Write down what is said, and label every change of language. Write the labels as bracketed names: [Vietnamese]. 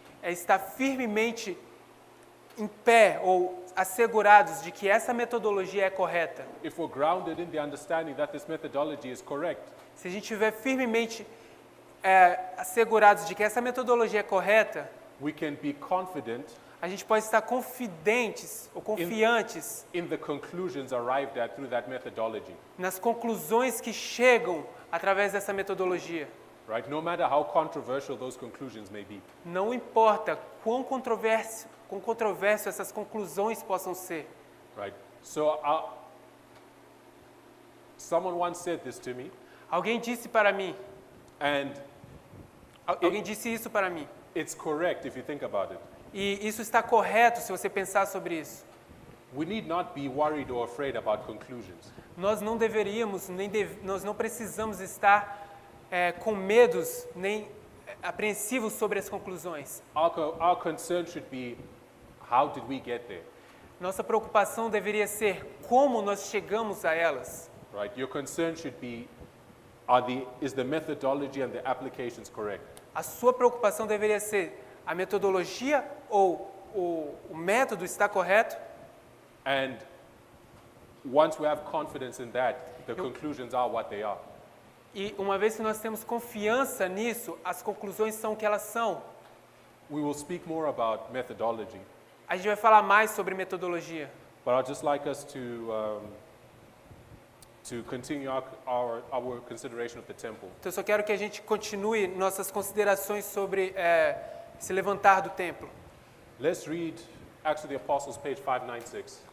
[Portuguese] é estar firmemente em pé ou assegurados de que essa metodologia é correta. [English] If we're grounded in the understanding that this methodology is correct, [Portuguese] Se a gente estiver firmemente assegurados de que essa metodologia é correta, [English] we can be confident [Portuguese] a gente pode estar confidentes ou confiantes [English] in the conclusions arrived at through that methodology. [Portuguese] nas conclusões que chegam através dessa metodologia. [English] Right? No matter how controversial those conclusions may be. [Portuguese] Não importa quão controverso essas conclusões possam ser. [English] Right? So someone once said this to me, [Portuguese] Alguém disse para mim, [English] and [Portuguese] alguém disse isso para mim. [English] it's correct if you think about it. [Portuguese] E isso está correto se você pensar sobre isso. [English] We need not be worried or afraid about conclusions. [Portuguese] Nós não deveríamos, nós não precisamos estar com medos nem apreensivos sobre as conclusões. [English] Our concern should be, how did we get there? [Portuguese] Nossa preocupação deveria ser como nós chegamos a elas. [English] Right? Your concern should be, is the methodology and the applications correct? [Portuguese] A sua preocupação deveria ser a metodologia ou o método está correto. [English] And once we have confidence in that, the conclusions are what they are. [Portuguese] E uma vez que nós temos confiança nisso, as conclusões são o que elas são. [English] We will speak more about methodology, [Portuguese] A gente vai falar mais sobre metodologia. [English] but I'd just like us to continue our consideration of the temple. [Portuguese] Então eu só quero que a gente continue nossas considerações sobre se levantar do templo. [English] Let's read Acts of the Apostles, page 596.